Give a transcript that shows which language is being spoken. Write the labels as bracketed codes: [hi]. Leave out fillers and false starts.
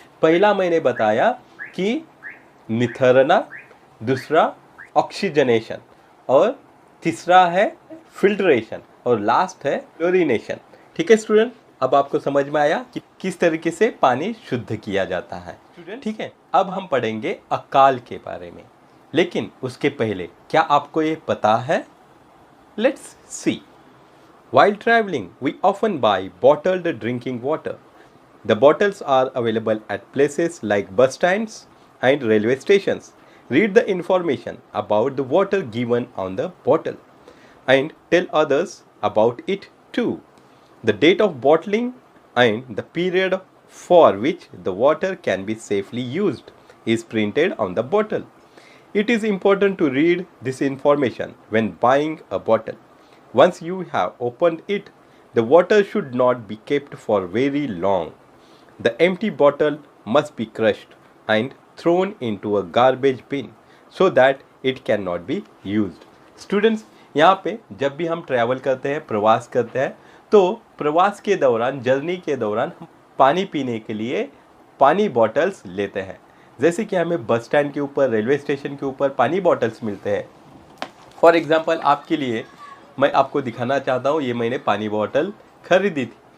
[hi] पहला मैंने बताया कि निथरना, दूसरा ऑक्सीजनेशन और तीसरा है फिल्ट्रेशन और लास्ट है क्लोरीनेशन। ठीक है स्टूडेंट, अब आपको समझ में आया कि किस तरीके से पानी शुद्ध किया जाता है। ठीक है, अब हम पढ़ेंगे अकाल के बारे में, लेकिन उसके पहले क्या आपको ये पता है? [en] Let's see. While traveling, we often buy bottled drinking water. The bottles are available at places like bus stands and railway stations. Read the information about the water given on the bottle and tell others about it too. The date of bottling and the period for which the water can be safely used is printed on the bottle. It is important to read this information when buying a bottle. Once you have opened it, the water should not be kept for very long. The empty bottle must be crushed and thrown into a garbage bin so that it cannot be used. [hi] Students, यहाँ पे जब भी हम travel करते हैं, प्रवास करते हैं, तो प्रवास के दौरान, जर्नी के दौरान हम पानी पीने के लिए पानी बॉटल्स लेते हैं। जैसे कि हमें बस स्टैंड के ऊपर, रेलवे स्टेशन के ऊपर पानी बॉटल्स मिलते हैं। [en] for example [hi] आपके लिए मैं आपको दिखाना चाहता हूँ, ये मैंने पानी बॉटल खरीदी थी।